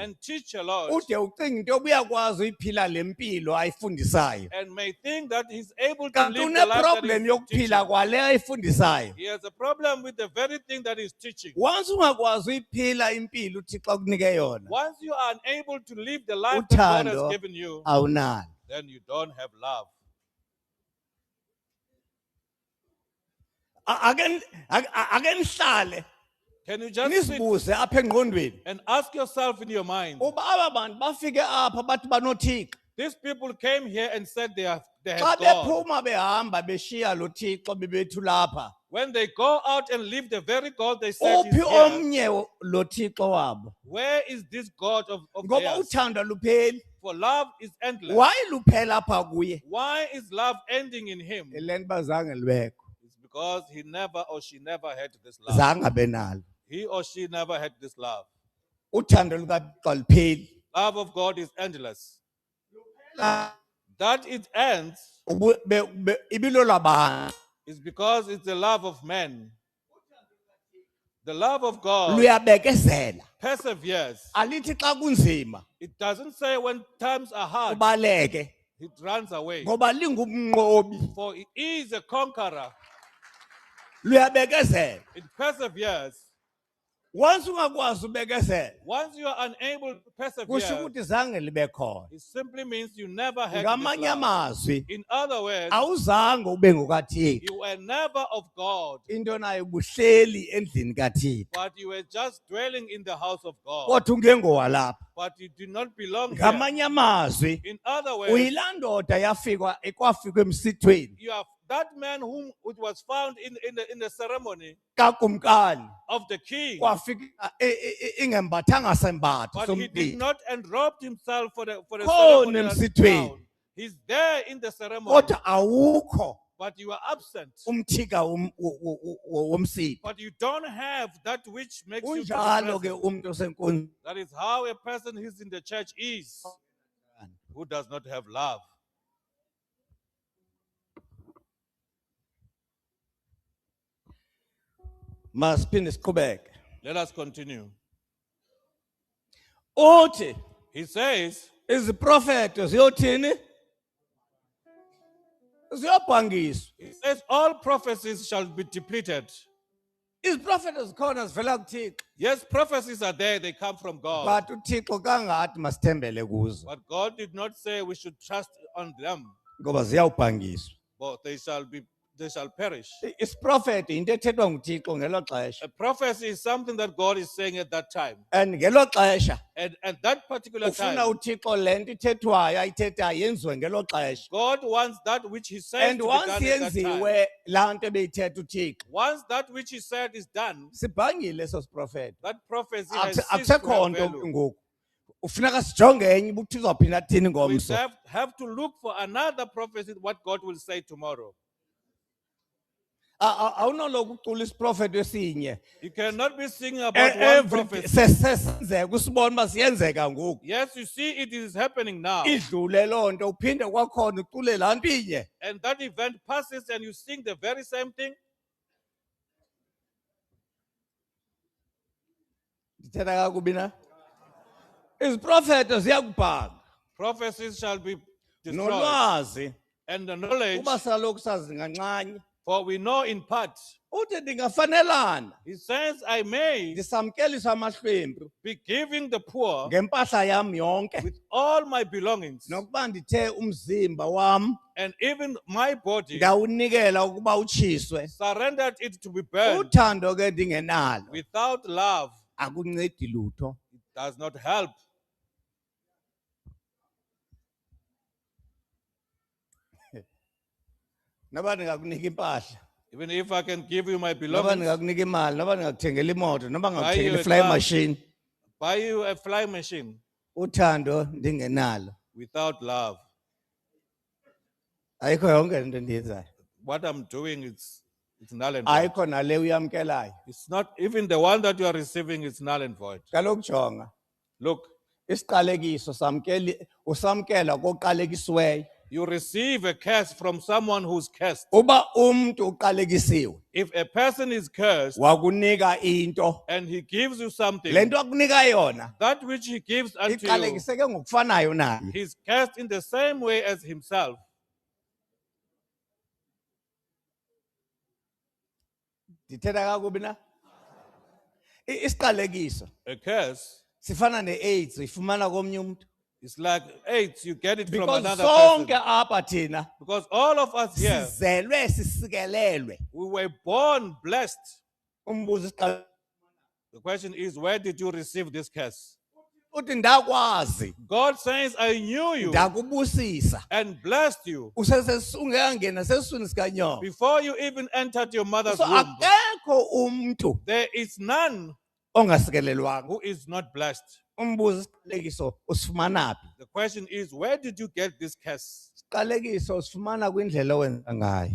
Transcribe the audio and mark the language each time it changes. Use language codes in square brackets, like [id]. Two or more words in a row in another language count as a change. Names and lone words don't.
[en] and teach a lot, [xh] ude ucinga into yoba uyakwazi uyiphila le mpilo ayifundisayo. [en] and may think that he's able to [xh] Kanti [en] live the life that [xh] uneproblem [en] he's [xh] yokuphila [en] teaching. [xh] kwale ayifundisayo. [en] He has a problem with the very thing that he's teaching. [xh] Once ungakwazi uyiphila impilo uThixo akunike yona, [en] Once you are unable to live the life that God has [xh] uthando [en] given you, [xh] awunalo. [en] then you don't have love. [xh] Ake nihlale [en] Can you just sit [xh] nisibuze apha engqondweni [en] and ask yourself in your mind, [xh] uba aba bantu bafike apha bathi banoThixo. [en] these people came here and said they have [xh] Xa [en] God. [xh] bephuma behamba beshiya lo Thixo bebethu lapha, [en] When they go out and leave the very God they said is [xh] uphi [en] here, [xh] omnye lo Thixo wabo? [en] where is this God of [xh] Ngoba [en] theirs? [xh] uthando lupheli. [en] For love is endless. [xh] Why luphela apha kuye? [en] Why is love ending in him? [xh] Elento bazange libekho. [en] It's because he never or she never had this love. [xh] Zange benalo. [en] He or she never had this love. [xh] Uthando lukaThixo lupheli. [en] Love of God is endless. That it ends [xh] Ibilo labantu [en] is because it's the love of men. The love of God [xh] luyabekezela. [en] perseveres. [xh] Alithi xa kunzima [en] It doesn't say when times are hard, [xh] ubaleke [en] it runs away. [xh] ngoba lingumnqobi. [en] For it is a conqueror. [xh] Luyabekezela. [en] It perseveres. [xh] Once ungakwazi ubekezela, [en] Once you are unable to [xh] kusho [en] persevere, [xh] ukuthi zange libe khona. [en] it simply means you never had this [xh] Ngamanye [en] love. [xh] amazwi, [en] In other words, [xh] awuzange ube ngokaThixo. [en] you were never of God, [xh] Into nayo buhleli endlini kaThixo. [en] but you were just dwelling in the house of God. [xh] Kodwa ungengowalapha. [en] But you did not belong here. [xh] Ngamanye amazwi, [en] In other words, [xh] uyilaa ndoda ekwafika emsithweni [en] you have that man whom it was found in the ceremony [xh] kakumkani [en] of the king, [xh] kwafika ingembathanga sembatho [en] but he did [xh] somlilo. [en] not enrobe himself for the [xh] Khona [en] ceremony. [xh] emsithweni. [en] Crown. He's there in the ceremony, [xh] Kodwa awukho [en] but you are absent. [xh] umthika womsitho. [en] But you don't have that which makes you to be [xh] Unjalo ke [en] present. [xh] umuntu osenkundleni. [en] That is how a person who's in the church is, who does not have love. [xh] Masiphinde siqhubeke. [en] Let us continue. [xh] Uthi [en] He says, [xh] iziprofeto ziyothini? Ziyobhangiswa. [en] he says, all prophecies shall be depleted. [xh] Iziprofeto zikhona zivela kuThixo. [en] Yes, prophecies are there, they come from God. [xh] But uThixo kangathi masithembele kuzo [en] But God did not say we should trust on them, [xh] ngoba ziyawubhangiswa. [en] but they shall perish. [xh] Isiprofeto into ethethwa nguThixo ngelo xesha. [en] A prophecy is something that God is saying at that time. [xh] And ngelo xesha [en] And at that particular [xh] ufuna [en] time, [xh] uThixo lento ithethwayo ayithethayo yenziwe ngelo xesha. [en] God wants that which he says And to be once done at that time. [xh] yenziwe laa nto ebeyithetha uThixo, [en] Once that which he said is done, [xh] sibhangile eso siprofeto. [en] that prophecy has ceased to [xh] Akusekho [en] have [xh] nto [en] value. [xh] ngoku. Ufuneka sijonge enye uba uThixo uzawuphinda athini [en] We [xh] ngomso. [en] have to look for another prophecy, what God will say tomorrow. [xh] Awunoloku ucula isiprofeto esinye. [en] You cannot be singing about one Every prophecy. [xh] sesenzeka usibona uba siyenzeka ngoku. [en] Yes, you see, it is happening now. [xh] Idlule loo nto uphinde kwakhona ucule laa nto inye. [en] And that event passes and you sing the very same thing. [xh] Ndithetha kakubi na? Iziprofeto ziyakubhanga. [en] Prophecies shall be destroyed. [xh] Nolwazi [en] and the knowledge, [xh] uba salokhu sazi nganxanye. [en] for we know in part. [xh] Uthi ndingafanelana [en] He says, I may [xh] ndisamkelisa amahlwempu [en] be giving the poor [xh] ngempahla yam yonke [en] with all my belongings, [xh] nokuba ndithe umzimba wam [en] and even my body, [xh] ndawunikela ukuba utshiswe. [en] surrendered it to be burned. [xh] Uthando ke ndingenalo [en] Without love, [xh] akuncedi lutho. [en] it does not help. [xh] Noba ndingakunika impahla, [en] Even if I can give you my [xh] noba [en] belongings, [xh] ndingakunika imali, noba ndingakuthengela imoto, noba [en] Buy [xh] ndingakuthengela [en] you a [xh] i-fly [en] car. machine, buy you a fly machine, [xh] uthando ndingenalo [en] without love, [xh] ayikho yonke into endiyenzayo. [en] what I'm doing is it's null and void. [xh] Ayikho nale uyamkelayo. [en] It's not even the one that you are receiving, it's null and void. [xh] Kaloku jonga, [en] Look, [xh] isiqalekiso usamkela koqalekisiweyo. [en] you receive a curse from someone who's cursed. [xh] Uba umuntu uqalekisiwe [en] If a person is cursed [xh] wakunika into, [en] and he gives you something, [xh] le nto akunika yona [en] that which he gives unto you, [xh] iqalekiseke ngokufanayo naye. [en] he's cursed in the same way as himself. [xh] Ndithetha kakubi na? Isiqalekiso [en] A curse [xh] sifana ne-AIDS ifumana komnye umuntu. [en] is like AIDS, you get it from Because another [xh] sonke [en] person. [xh] apha thina [en] Because all of us here, [xh] sizelwe sisikelelwe. [en] we were born blessed. [xh] Umbuzo isiqale [en] The question is, where did you receive this curse? [xh] uthi ndakwazi [en] God says, I knew you [xh] ndakubusisa [en] and blessed you [xh] ungekangena sesiswini sikanyoko. [en] before you even entered your mother's So womb. [xh] akekho umuntu [en] There is none [xh] ongasikelelwanga. [en] who is not blessed. [xh] Umbuzo isiqalekiso usifumana phi? [en] The question is, where did you get this curse? [xh] Isiqalekiso usifumana kwindlela owenza ngayo.